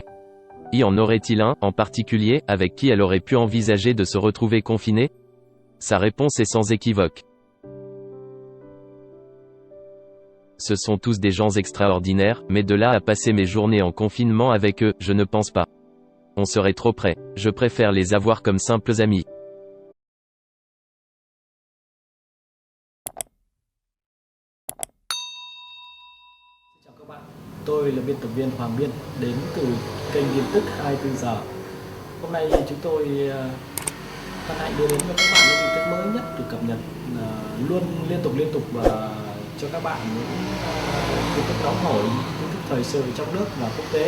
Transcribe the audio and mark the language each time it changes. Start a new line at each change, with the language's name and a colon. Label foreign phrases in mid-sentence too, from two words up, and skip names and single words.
French: Y en aurait-il un, en particulier, avec qui elle aurait pu envisager de se retrouver confinée? Sa réponse est sans équivoque. Ce sont tous des gens extraordinaires, mais de là à passer mes journées en confinement avec eux, je ne pense pas. On serait trop près. Je préfère les avoir comme simples amis.
Vietnamese: Chào các bạn, tôi là biên tập viên Hoàng Biên, đến từ kênh tin tức 24 giờ. Hôm nay chúng tôi hân hạnh đưa đến cho các bạn những tin tức mới nhất được cập nhật luôn liên tục và cho các bạn những tin tức nóng hổi, tin tức thời sự trong nước và quốc tế.